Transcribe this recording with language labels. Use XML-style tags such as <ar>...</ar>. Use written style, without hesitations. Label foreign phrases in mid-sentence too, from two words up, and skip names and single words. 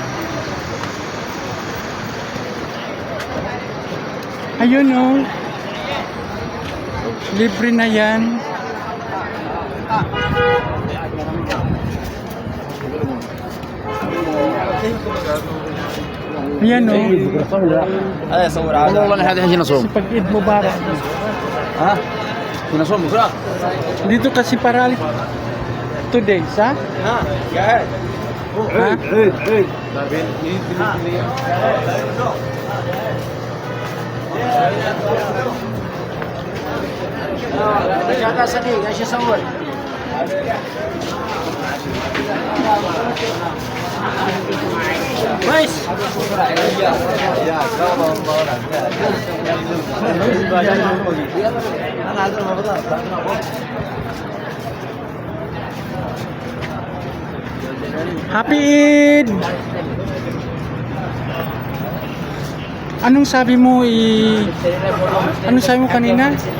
<tl>Ayun oh. Libre na yan. Ayan oh.</tl> <ar>هذا صور عادي والله نحن هنا نصوم Pag عيد مبارك. ها هنا نصوم بكره</ar> <tl>Dito kasi para today, sa?</tl> <ar>ها قاعد Ha? عيد هذا صديق ايش يصور كويس</ar> <en>Happy Eid!</en> <tl>Anong sabi mo Anong sabi mo kanina?</tl>